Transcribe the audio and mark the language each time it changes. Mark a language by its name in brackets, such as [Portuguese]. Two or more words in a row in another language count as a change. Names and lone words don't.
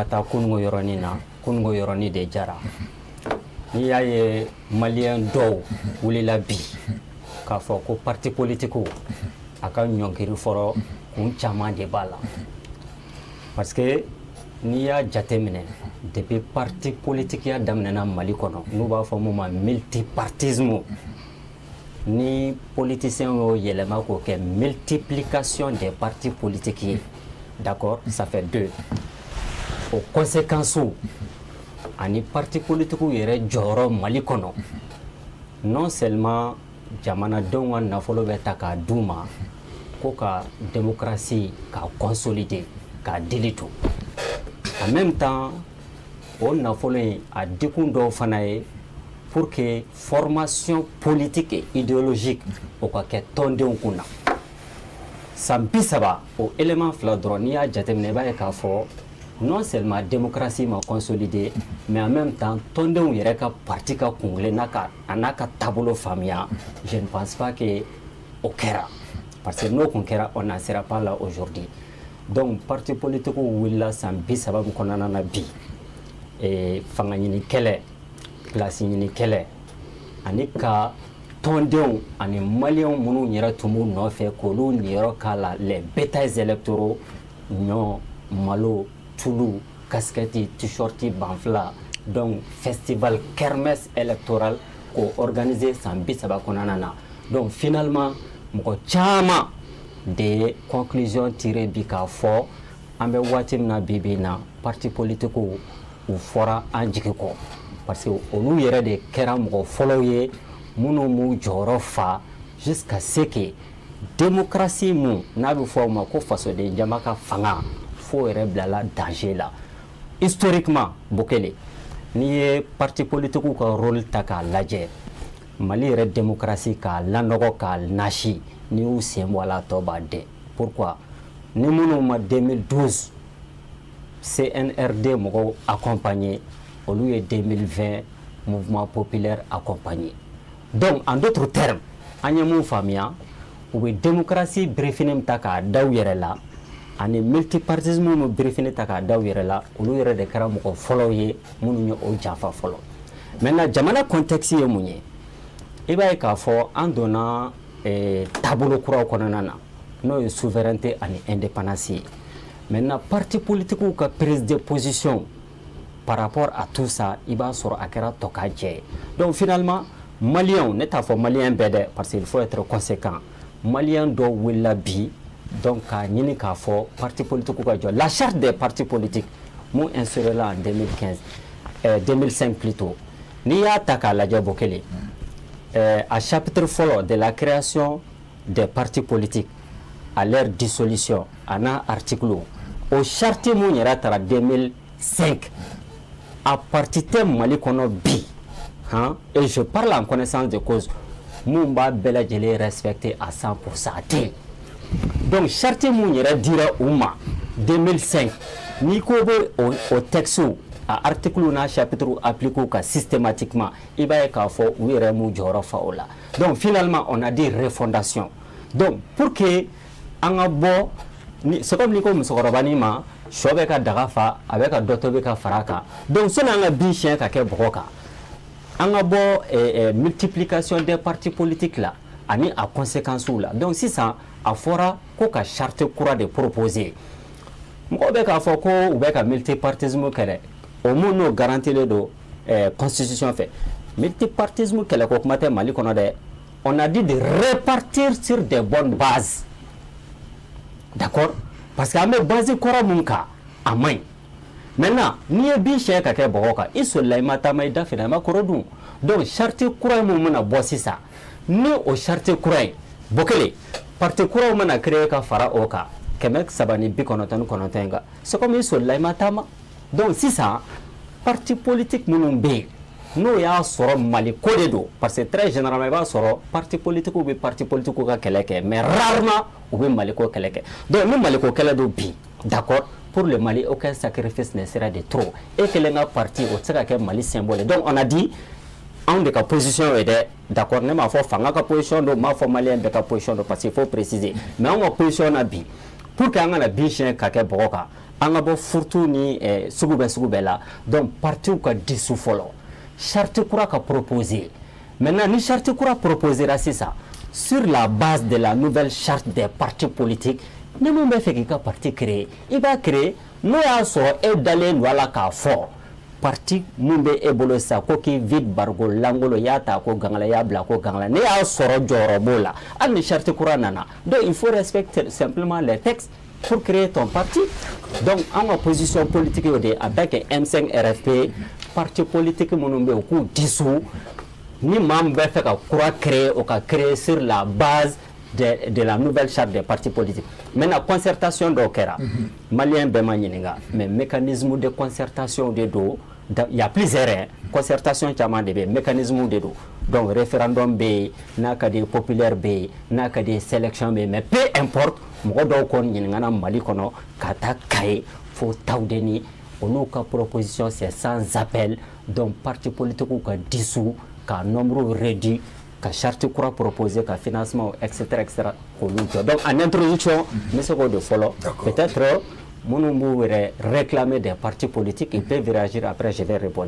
[Bambara] taa kunungo yɔrɔnin na kunungo yɔrɔnin de jara n'i y'a ye maliyɛn dɔw wulila bi k'a fɔ ko [French] parti politiques [Bambara] a ka ɲɔngiri fɔlɔ kun caman de b'a la [French] parce que [Bambara] n'i y'a jateminɛ [French] depuis parti politique [Bambara] ya daminɛna Mali kɔnɔ n'u b'a fɔ mun ma multipartisme ni politiciens y'o yɛlɛma k'o kɛ [French] multiplication des partis politiques [Bambara] ye [French] d'accord ça fait deux aux conséquences [Bambara] ani [French] parti politique [Bambara] yɛrɛ jɔyɔrɔ Mali kɔnɔ [French] non seulement [Bambara] jamanadenw ka nafolo bɛ ta k'a d'u ma ko ka démocratie k'a consolider k'a dili to [French] en même temps [Bambara] o nafolo in a dikun dɔw fana ye [French] pour que formation politique et idéologique [Bambara] o ka kɛ tɔndenw kun na san 30 o élément fila dɔrɔn n'i y'a jateminɛ i b'a ye k'a fɔ [French] non seulement démocratie [Bambara] ma consolider [French] mais en même temps [Bambara] tɔndenw yɛrɛ ka parti ka kungole a n'a ka taabolo faamuya [French] je ne pense pas que [Bambara] o kɛra [French] parce que [Bambara] n'o kun kɛra [French] on n'en sera pas là aujourd'hui donc parti politique [Bambara] wulila san 30 min kɔnɔna na bi fanga ɲini kɛlɛ place ɲini kɛlɛ ani ka tɔndenw ani maliyɛnw minnu yɛrɛ tun b'u nɔfɛ k'olu niyɔrɔ k'a la [French] les bétails électoraux [Bambara] ɲɔ malo tulu casquette t-shirt banfula [French] donc festival kermesse électoral [Bambara] k'o organiser san 30 kɔnɔna na [French] donc finalement [Bambara] mɔgɔ caman de ye [French] conclusion tirée [Bambara] bi k'a fɔ an bɛ waati min na bi bi in na [French] parti politique [Bambara] u fɔra an jigi kɔ [French] parce que [Bambara] olu yɛrɛ de kɛra mɔgɔ fɔlɔw ye minnu m'u jɔyɔrɔ fa [French] jusqu'à ce que démocratie [Bambara] mun n'a bɛ fɔ o ma ko fasoden jama ka fanga fo yɛrɛ bilala danger la historiquement Bokele n'i ye [French] parti politique [Bambara] ka rôle ta k'a lajɛ Mali yɛrɛ démocratie k'a lanɔgɔ k'a nasi n'i y'u sen bɔ a la tɔ b'a dɛn pourquoi ni minnu ma 2012 CNRD mɔgɔw accompagné olu ye 2020 [French] mouvement populaire accompagné donc en d'autres termes [Bambara] an ye mun faamuya u bɛ démocratie birifini min ta k'a da u yɛrɛ la ani multipartisme min birifini ta k'a da u yɛrɛ la olu yɛrɛ de kɛra mɔgɔ fɔlɔw ye minnu ye o janfa fɔlɔ maintenant jamana contexte ye mun ye i b'a ye k'a fɔ an donna taabolo kuraw kɔnɔna na n'o ye souveraineté ani indépendance ye [French] maintenant parti politique [Bambara] ka [French] prise de position par rapport à tout ça [Bambara] i b'a sɔrɔ a kɛra tɔ ka jɛ [French] donc finalement [Bambara] maliyɛnw ne t'a fɔ maliyɛn bɛɛ dɛ [French] parce qu'il faut être conséquent [Bambara] maliyɛn dɔw wulila bi donc k'a ɲini k'a fɔ [French] parti politique [Bambara] ka jɔ [French] la charte des partis politiques [Bambara] mun instauré la en 2005 plutôt n'i y'a ta k'a lajɛ Bokele [French] à chapitre [Bambara] fɔlɔ [French] de la création des partis politiques à leur dissolution [Bambara] a n'a article o charte mun yɛrɛ taara 2005 a parti tɛ Mali kɔnɔ bi [French] et je parle en connaissance de cause [Bambara] mun b'a bɛɛ lajɛlen [French] respecté à 100% [Bambara] a tɛ [French] donc charte [Bambara] mun yɛrɛ dira u ma 2005 n'i ko bɛ o texte a article n'a chapitre appliqué ka systématiquement i b'a ye k'a fɔ u yɛrɛ m'u jɔyɔrɔ fa o la [French] donc finalement on a dit refondation donc pour que [Bambara] an ka bɔ [French] c'est comme [Bambara] n'i ko musokɔrɔbanin ma sɔ bɛ ka daga fa a bɛ ka dɔ to bɛ ka fara a kan donc sani an ka bin siɲɛ ka kɛ bɔgɔ kan an ka bɔ [French] multiplication des partis politiques [Bambara] la ani a conséquences la donc sisan a fɔra ko ka charte kura de proposer mɔgɔw bɛ k'a fɔ ko u bɛ ka multipartisme kɛlɛ o mun n'o garantilen don constitution fɛ multipartisme kɛlɛ ko kuma tɛ Mali kɔnɔ dɛ [French] on a dit de repartir sur des bonnes bases d'accord parce que [Bambara] an bɛ base kɔrɔ mun kan a man ɲi maintenant n'i ye bin siɲɛ ka kɛ bɔgɔ kan i solila i ma taama i da fɛ i ma kɔrɔ dun donc charte kura mun bɛna bɔ sisan ni o charte kura in Bokele parti kuraw mana créer ka fara o kan 399 in kan [French] c'est comme [Bambara] i solila i ma taama donc sisan [French] parti politique [Bambara] minnu bɛ yen n'o y'a sɔrɔ Mali ko de don [French] parce que très généralement [Bambara] i b'a sɔrɔ [French] parti politique [Bambara] bɛ [French] parti politique [Bambara] ka kɛlɛ kɛ [French] mais rarement [Bambara] u bɛ Mali ko kɛlɛ kɛ donc ni Mali ko kɛlɛ don bi [French] d'accord pour le Mali aucun sacrifice ne sera de trop et que le parti [Bambara] o tɛ se ka kɛ Mali [French] symbole donc on a dit [Bambara] anw de ka position ye dɛ d'accord ne m'a fɔ fanga ka position don m'a fɔ malien bɛɛ ka position don [French] parce qu'il faut préciser mais [Bambara] anw ka position na bi [French] pour que [Bambara] an kana bin siɲɛ ka kɛ bɔgɔ kan an ka bɔ furtu ni sugu bɛɛ la donc partiw ka disu fɔlɔ charte kura ka proposer maintenant ni charte kura proposera sisan [French] sur la base de la nouvelle charte des partis politiques [Bambara] ni mun bɛ fɛ k'i ka parti créer i b'a créer n'o y'a sɔrɔ e dalen don a la k'a fɔ parti mun bɛ e bolo sisan ko k'i vide barigo langolo i y'a ta ko gangala i y'a bila ko gangala ne y'a sɔrɔ jɔyɔrɔ b'o la hali ni charte kura nana [French] donc il faut respecter simplement les textes pour créer ton parti donc [Bambara] an ka position politique y'o de avec M5 RFP [French] parti politique [Bambara] minnu bɛ yen u k'u disu ni maa min bɛ fɛ ka kura créer o ka [French] créer sur la base de la nouvelle charte des partis politiques. Maintenant, concertation [Bambara] dɔw kɛra malien bɛɛ ma ɲininka [French] mais mécanisme de concertation de [Bambara] do [French] il y a plusieurs concertation [Bambara] caman de bɛ [French] mécanisme de [Bambara] do [French] donc référendum [Bambara] bɛ yen n'a ka di populaire bɛ yen n'a ka di sélection bɛ yen [French] mais peu importe [Bambara] mɔgɔ dɔw kɔni ɲininka na Mali kɔnɔ ka taa Kaye fo Tawudeni olu ka proposition [French] c'est sans appel donc parti politique [Bambara] ka disu ka [French] nombre réduit [Bambara] ka charte kura proposer ka [French] financement etc donc en introduction mais c'est quoi [Bambara] de follow peut-être minnu b'u [French] réclamer des partis politiques ils peuvent réagir après je vais répondre